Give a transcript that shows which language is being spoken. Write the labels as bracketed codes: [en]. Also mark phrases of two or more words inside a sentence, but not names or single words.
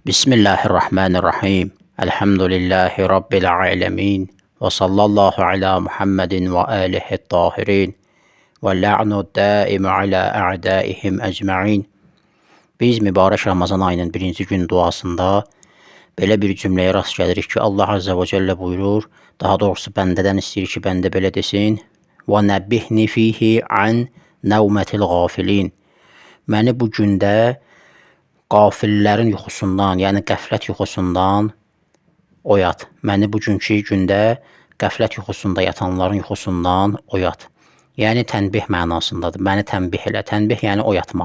[ar] بسم الله الرحمن الرحيم. الحمد لله رب العالمين. وصلى الله على محمد وآله الطاهرين. واللعن الدائم على أعدائهم أجمعين. [az] Biz mübarək Ramazan ayının birinci gün duasında belə bir cümləyə rast gəlirik ki, Allah [ar] عز وجل [az] buyurur, daha doğrusu bəndədən istəyir ki, bəndə belə desin, [ar] وَنَبِّهْنِ فِيهِ عَنْ نَوْمَةِ الْغَافِلِينَ. [az] Məni bu gündə qafillərin yuxusundan, yəni qəflət yuxusundan oyat. Məni bugünkü gündə qəflət yuxusunda yatanların yuxusundan oyat. Yəni tənbih mənasındadır. Məni tənbih elə. Tənbih yəni oyatmaq.